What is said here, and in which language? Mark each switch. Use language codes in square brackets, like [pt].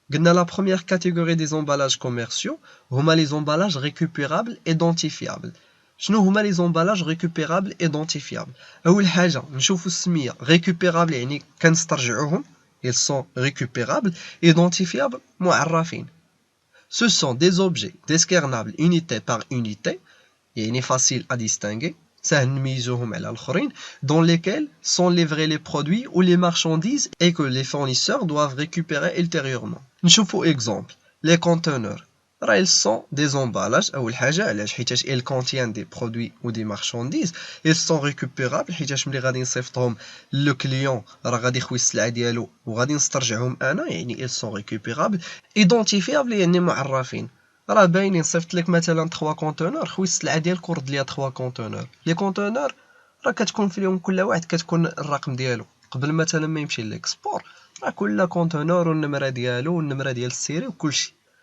[ar] قلنا لا بروميير كاتيجوري دي زومبالاج كوميرسيو هما [fr] لي زومبالاج ريكوبيرابل ايدونتيفيابل. [ar] شنو هما لي زومبالاج ريكوبيرابل ايدونتيفيابل؟ اول حاجه نشوفوا السميه ريكوبيرابل، يعني كنسترجعوهم [fr] ils sont récupérables. [ar] Identifiables معرفين. [fr] Ce sont des objets discernables unité par unité، يعني facile à distinguer، [ar] سهل نميزوهم على الاخرين، [fr] dans lesquels sont livrés les produits ou les marchandises et que les fournisseurs doivent récupérer ultérieurement. [ar] نشوفوا [fr] exemple les conteneurs. راه ils sont des emballages [ar] اول حاجه، علاش؟ حيتاش [fr] ils contiennent des produits ou des marchandises. ils sont récupérables [ar] حيتاش ملي غادي نصيفطهم لو كليون راه غادي يخوي السلعه ديالو وغادي نسترجعهم انا، يعني ils sont récupérables. identifiables يعني معرفين، راه باينين. صيفط لك مثلا 3 كونتونور، خوي السلعه ديالك ورد ليا 3 كونتونور. لي كونتونور راه كتكون فيهم كل واحد كتكون الرقم ديالو قبل مثلا ما يمشي ليكسبور، راه كل كونتونور والنمره ديالو والنمره ديال السيري وكلشي.